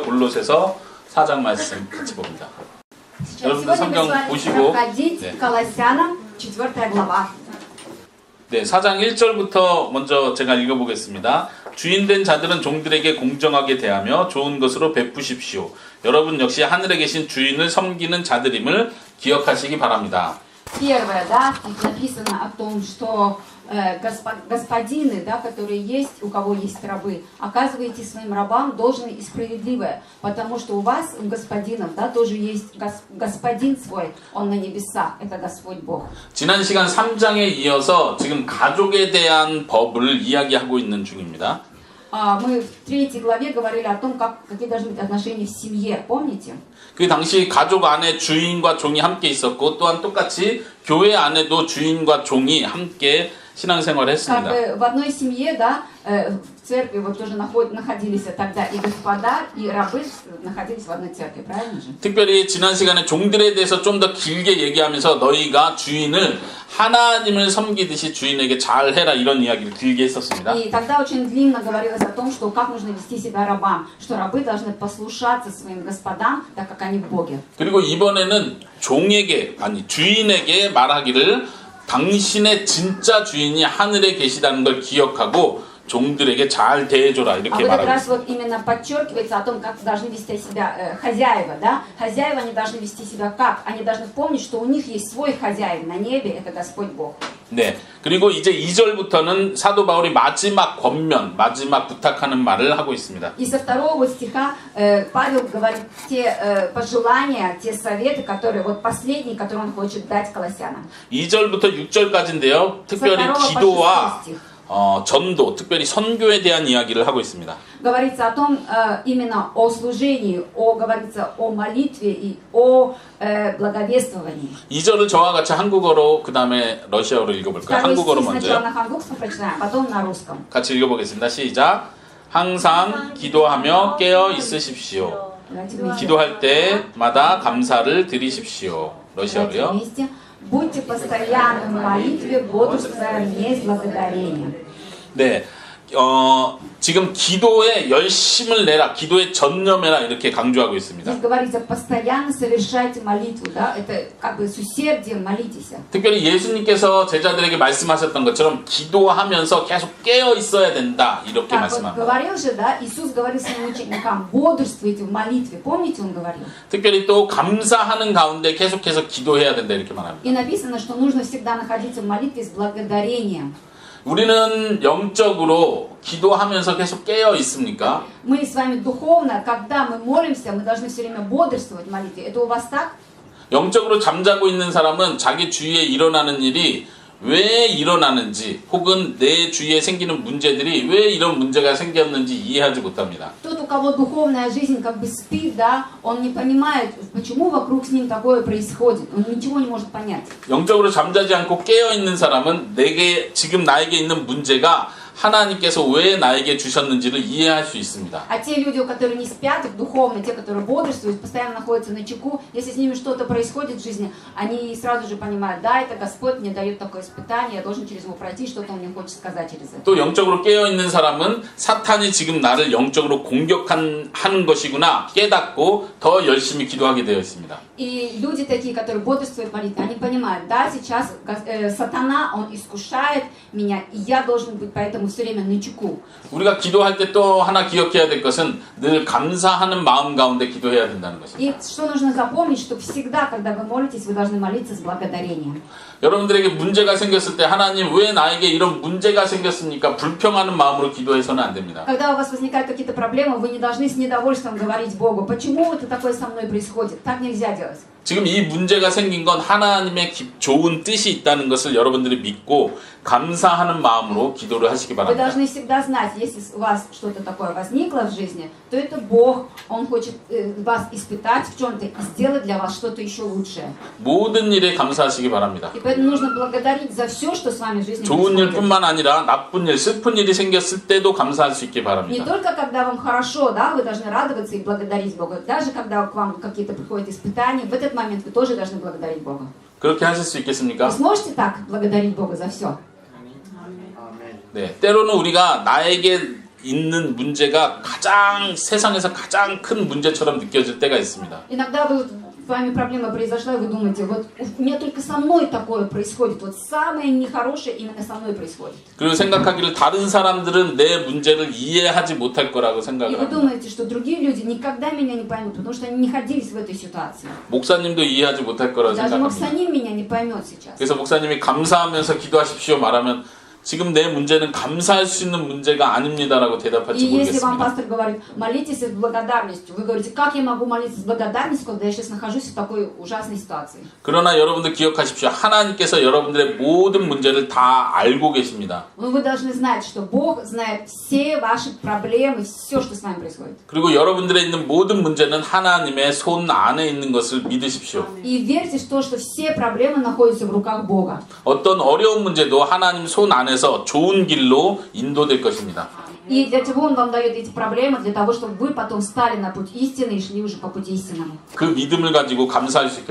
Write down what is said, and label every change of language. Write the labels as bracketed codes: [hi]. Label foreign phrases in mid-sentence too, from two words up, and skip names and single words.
[ko] 골로새서 4장 말씀 같이 봅니다. 여러분들 성경 보시고 네, 4장 1절부터 먼저 제가 읽어보겠습니다. 주인된 자들은 종들에게 공정하게 대하며 좋은 것으로 베푸십시오. 여러분 역시 하늘에 계신 주인을 섬기는 자들임을 기억하시기 바랍니다. [ru] Первое, да, здесь написано о том, что господины, да, которые есть, у кого есть рабы, оказываете своим рабам должное и справедливое, потому что у вас, у господинов, да, тоже есть господин свой, он на небесах, это Господь Бог. [ko] 지난 시간 3장에 이어서 지금 가족에 대한 법을 이야기하고 있는 중입니다. [ru] Мы в 3 главе говорили о том, какие должны быть отношения в семье, помните? [ko] 그 당시 가족 안에 주인과 종이 함께 있었고 또한 똑같이 교회 안에도 주인과 종이 함께 신앙생활을 했습니다. [ru] В одной семье, да, в церкви вот тоже находились тогда и господа, и рабы находились в одной церкви, правильно же? [ko] 특별히 지난 시간에 종들에 대해서 좀 더 길게 얘기하면서 너희가 주인을 하나님을 섬기듯이 주인에게 잘해라 이런 이야기를 길게 했었습니다. [ru] И тогда очень длинно говорилось о том, что как нужно вести себя рабам, что рабы должны послушаться своим господам, так как они в Боге. [ko] 그리고 이번에는 종에게 아니 주인에게 말하기를 당신의 진짜 주인이 하늘에 계시다는 걸 기억하고 종들에게 잘 대해줘라 이렇게 [ru] в этот [ko] 말하고 [ru] раз [ko] 있습니다. [ru] вот именно подчеркивается о том, как должны вести себя хозяева, да? Хозяева, они должны вести себя как? Они должны помнить, что у них есть свой хозяин на небе, это Господь Бог. [ko] 네, к리고 이제 2절부터는 사도 바울이 마지막 권면, 마지막 부탁하는 말을 하고 있습니다. [ru] И со 2 стиха Павел говорит те пожелания, те советы, которые, вот последние, которые он хочет дать колоссянам. [ko] 2절부터 6절까지인데요. 특별히 기도와 전도, 특별히 선교에 대한 이야기를 하고 있습니다. [ru] Говорится о том, именно о служении, говорится о молитве и о благовествовании. [ko] 2절을 저와 같이 한국어로 그 다음에 러시아어로 읽어볼까요? 한국어로 먼저요. [ru] на 한국ском прочитаем, потом на русском. [ko] 같이 읽어보겠습니다. 시작. 항상 기도하며 깨어 있으십시오. 기도할 때마다 감사를 드리십시오. 러시아어로요. [ru] Будьте постоянны в молитве, бодрствуя не с благодарением. [ko] 네, 지금 기도에 열심을 내라, 기도에 전념해라 이렇게 강조하고 있습니다. [ru] Здесь говорится постоянно совершайте молитву, да? Это как бы с усердием молитесь. [ko] 특별히 예수님께서 제자들에게 말씀하셨던 것처럼 기도하면서 계속 깨어 있어야 된다 이렇게 [ru] Так, вот [ko] 말씀합니다. [ru] говорил же, да? Иисус говорил своим ученикам: бодрствуйте в молитве. Помните, он говорил? [ko] 특별히 또 감사하는 가운데 계속해서 기도해야 된다 이렇게 말합니다. [ru] И написано, что нужно всегда находиться в молитве с благодарением. [ko] 우리는 영적으로 기도하면서 계속 깨어 있습니까? [ru] Мы с вами духовно, когда мы молимся, мы должны все время бодрствовать в молитве. Это у вас так? [ko] 영적으로 잠자고 있는 사람은 자기 주위에 일어나는 일이 왜 일어나는지 혹은 내 주위에 생기는 문제들이 왜 이런 문제가 생겼는지 이해하지 못합니다. [ru] Тот, у кого духовная жизнь как бы спит, да, он не понимает, почему вокруг с ним такое происходит. Он ничего не может понять. [ko] 영적으로 잠자지 않고 깨어 있는 사람은 지금 나에게 있는 문제가 하나님께서 왜 나에게 주셨는지를 이해할 수 있습니다. [ru] А те люди, которые не спят, духовно, те, которые бодрствуют, постоянно находятся на чеку, если с ними что-то происходит в жизни, они сразу же понимают: да, это Господь мне дает такое испытание, я должен через него пройти, что-то он мне хочет сказать через это. [ko] 또 영적으로 깨어 있는 사람은 사탄이 지금 나를 영적으로 공격하는 것이구나 깨닫고 더 열심히 기도하게 되어 있습니다. [ru] И люди такие, которые бодрствуют в молитве, они понимают: да, сейчас сатана, он искушает меня, и я должен быть поэтому все время на чеку. [ko] 우리가 기도할 때 또 하나 기억해야 될 것은 늘 감사하는 마음 가운데 기도해야 된다는 것입니다. [ru] И что нужно запомнить, что всегда, когда вы молитесь, вы должны молиться с благодарением. [ko] 여러분들에게 문제가 생겼을 때 하나님 왜 나에게 이런 문제가 생겼습니까? 불평하는 마음으로 기도해서는 안 됩니다. [ru] Когда у вас возникают какие-то проблемы, вы не должны с недовольством говорить Богу: почему это такое со мной происходит? Так нельзя делать. [ko] 지금 이 문제가 생긴 건 하나님의 좋은 뜻이 있다는 것을 여러분들이 믿고 감사하는 마음으로 기도를 하시기 [ru] Вы [ko] 바랍니다. [ru] должны всегда знать, если у вас что-то такое возникло в жизни, то это Бог, Он хочет вас испытать в чем-то и сделать для вас что-то еще лучшее. [ko] 모든 일에 감사하시기 바랍니다. [ru] И поэтому нужно благодарить за все, что с вами в жизни [ko] 좋은 [ru] происходит. [ko] 일뿐만 아니라 나쁜 일, 슬픈 일이 생겼을 때도 감사할 수 있기 [ru] Не [ko] 바랍니다. [ru] только когда вам хорошо, да, вы должны радоваться и благодарить Бога. Даже когда к вам какие-то приходят испытания, в этот момент вы тоже должны благодарить Бога. [ko] 그렇게 하실 수 [ru] Вы [ko] 있겠습니까? [ru] сможете так благодарить Бога за все? [ko] 네, 때로는 우리가 나에게 있는 문제가 세상에서 가장 큰 문제처럼 느껴질 때가 있습니다. [ru] Иногда с вами проблема произошла, и вы думаете, вот у меня только со мной такое происходит, вот самое нехорошее именно со мной происходит. [ko] 그리고 생각하기를 다른 사람들은 내 문제를 이해하지 못할 거라고 [ru] И [ko] 생각을 [ru] вы [ko] 합니다. [ru] думаете, что другие люди никогда меня не поймут, потому что они не находились в этой ситуации. [ko] 목사님도 이해하지 못할 거라고 [ru] Даже [ko] 생각합니다. [ru] Максаним меня не поймет сейчас. [ko] 그래서 목사님이 감사하면서 기도하십시오 말하면 지금 내 문제는 감사할 수 있는 문제가 아닙니다라고 [ru] И [ko] 대답할지 [ru] если вам [ko] 모르겠습니다. [ru] пастор говорит, молитесь с благодарностью, вы говорите, как я могу молиться с благодарностью, когда я сейчас нахожусь в такой ужасной ситуации? [ko] 그러나 여러분들 기억하십시오. 하나님께서 여러분들의 모든 문제를 다 알고 계십니다. [ru] Но вы должны знать, что Бог знает все ваши проблемы, все, что с вами происходит. [ko] 그리고 여러분들의 있는 모든 문제는 하나님의 손 안에 있는 것을 믿으십시오. [ru] И верьте в то, что все проблемы находятся в руках Бога. [ko] 어떤 어려운 문제도 하나님 손 안에서 좋은 길로 인도될 것입니다. [ru] И для чего Он вам дает эти проблемы? Для того, чтобы вы потом стали на путь истины и шли уже по пути истинному. [ko] 그 믿음을 가지고 감사할 수 있게